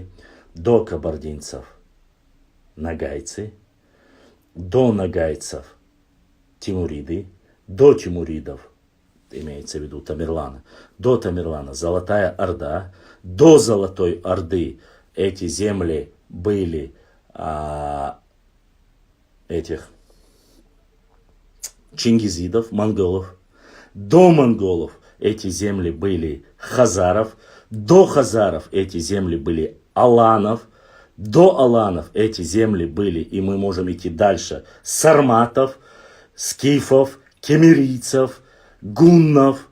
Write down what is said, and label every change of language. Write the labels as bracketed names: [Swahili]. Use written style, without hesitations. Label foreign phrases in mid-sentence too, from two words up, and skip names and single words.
[Russian] до кабардинцев нагайцы, до нагайцев тимуриды, до тимуридов, имеется в виду Тамерлана, до Тамерлана Золотая Орда, до Золотой Орды эти земли были этих чингизидов, монголов, до монголов эти земли были хазаров, до хазаров эти земли были аланов, до аланов эти земли были, и мы можем идти дальше, сарматов, скифов, кемерийцев, гуннов.